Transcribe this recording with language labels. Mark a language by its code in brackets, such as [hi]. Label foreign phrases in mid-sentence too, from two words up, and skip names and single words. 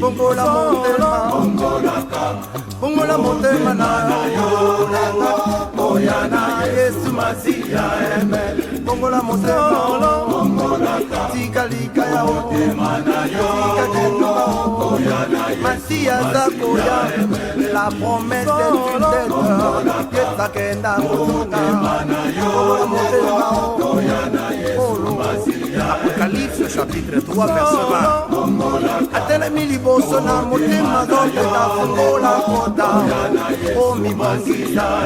[ln] Bongola motema. Bongolaka. Bongola motema na yo. Oya na Yesu Masiya emele. Bongola motema. Bongolaka. Tika lika ya o. Motema na yo. Tika kendo. Oya na Yesu Masiya za koya. [fr] La promesse est une tête. [ln] Yesa kenda kotonga. Bongola motema. Oya na Yesu Masiya. [fr] Apocalypse chapitre trois, verset vingt. [ln] Atelemi liboso na motema, nzambe na fungola kota. O mibongisa.